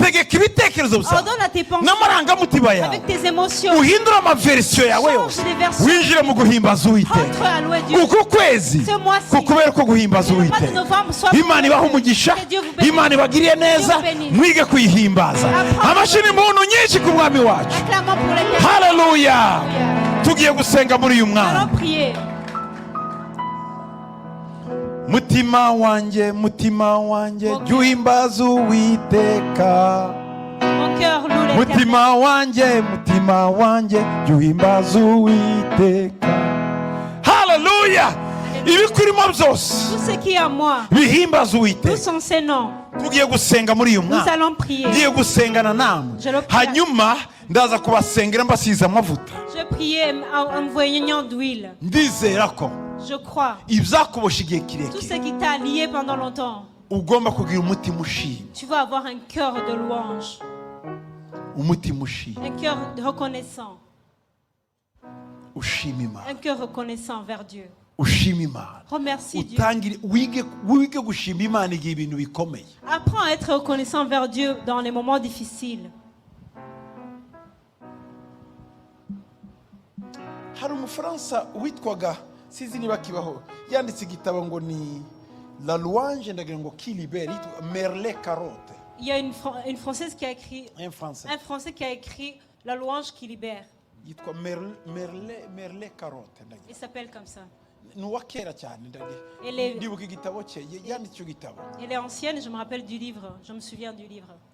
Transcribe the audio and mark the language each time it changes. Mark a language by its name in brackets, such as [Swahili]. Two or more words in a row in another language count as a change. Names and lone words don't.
[French] Ordonne à tes pensées avec tes émotions. Change les versions. Entre à louer Dieu. Ce mois-ci, le mois de novembre soit que Dieu vous bénisse. Acclamons pour l'Éternel. Hallelujah. [Kinyarwanda] Tugiye gusenga muri uyu mwana. [French] Allons prier. [Kinyarwanda] Mutima wanjye juhimbaza Uwiteka. [French] Mon cœur loue l'Éternel. [Kinyarwanda] Mutima wanjye juhimbaza Uwiteka. Hallelujah. Ibikurimo byose. [French] Tout ce qui est à moi. [Kinyarwanda] Bihimbaza Uwiteka. [French] Tous sont ses noms. [Kinyarwanda] Tugiye gusenga muri uyu mwana. [French] Nous allons prier. [Kinyarwanda] Ngiye gusengana namwe. Hanyuma ndaza kubasengera mbasize amavuta. [French] Je priais en voyant d'huile. [Kinyarwanda] Ndizera ko [French] je crois [Kinyarwanda] ibyakubosha igihe kirekire. [French] Tout ce qui t'a lié pendant longtemps. [Kinyarwanda] Ugomba kugira umutima ushimye. [French] Tu vas avoir un cœur de louange. [Kinyarwanda] Umutima ushimye. [French] Un cœur reconnaissant. [Kinyarwanda] Ushima Imana. [French] Un cœur reconnaissant vers Dieu. [Kinyarwanda] Ushima Imana. [French] Remercie Dieu. [Kinyarwanda] Utangire wige gushima Imana igihe ibintu bikomeye. [French] Apprends à être reconnaissant vers Dieu dans les moments difficiles. [Kinyarwanda] Hari umufaransa witwaga sizi niba kibaho yanditse igitabo ngo ni La louange ndagira ngo qui libère, Merlet-Carotte. [French] Il y a une française qui a écrit un français qui a écrit La louange qui libère. [Kinyarwanda] Yitwa Merlet-Carotte. [French] Il s'appelle comme ça. Elle est ancienne, je me rappelle du livre, je me souviens du livre.